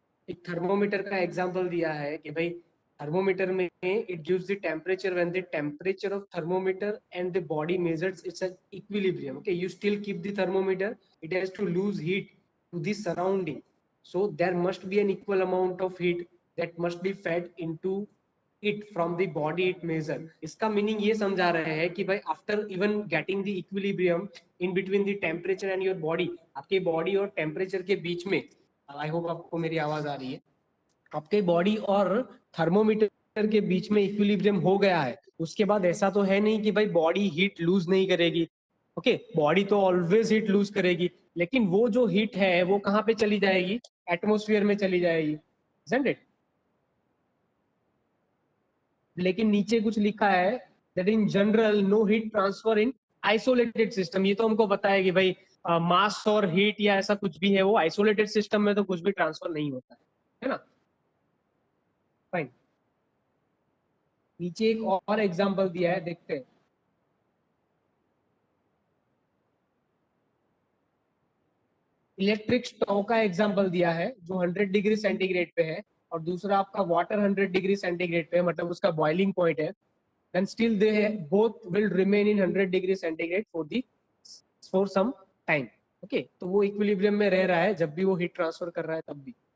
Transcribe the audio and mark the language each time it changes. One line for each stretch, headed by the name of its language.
Hindi: एक थर्मोमीटर का एग्जांपल दिया है कि भाई थर्मोमीटर में
English: It gives the temperature when the temperature of thermometer and the body measures it's an equilibrium. Okay, you still keep the thermometer, it has to lose heat to the surrounding, so there must be an equal amount of heat that must be fed into it from the body it measure.
Hindi: इसका meaning ये समझा रहे हैं कि भाई
English: after even getting the equilibrium in between the temperature and your body,
Hindi: आपके body और temperature के बीच में,
English: I hope
Hindi: आपको मेरी आवाज आ रही है, आपके बॉडी और थर्मोमीटर के बीच में इक्विलिब्रियम हो गया है, उसके बाद ऐसा तो है नहीं कि भाई बॉडी हीट लूज नहीं करेगी. ओके, बॉडी तो ऑलवेज हीट लूज करेगी, लेकिन वो जो हीट है वो कहाँ पे चली जाएगी? एटमोस्फियर में चली जाएगी,
English: isn't it?
Hindi: लेकिन नीचे कुछ लिखा है
English: That in general no heat transfer in isolated system.
Hindi: ये तो हमको पता है कि भाई मास और हीट या ऐसा कुछ भी है वो आइसोलेटेड सिस्टम में तो कुछ भी ट्रांसफर नहीं होता है ना. फाइन, नीचे एक और एग्जांपल दिया है, देखते हैं. इलेक्ट्रिक स्टोव का एग्जांपल दिया है जो 100 डिग्री सेंटीग्रेड पे है, और दूसरा आपका वाटर 100 डिग्री सेंटीग्रेड पे है, मतलब उसका बॉइलिंग पॉइंट है.
English: then still they both will remain in 100 degree centigrade for some time.
Hindi: okay, तो वो इक्विलिब्रियम में रह रहा है जब भी वो हीट ट्रांसफर कर रहा है तब भी.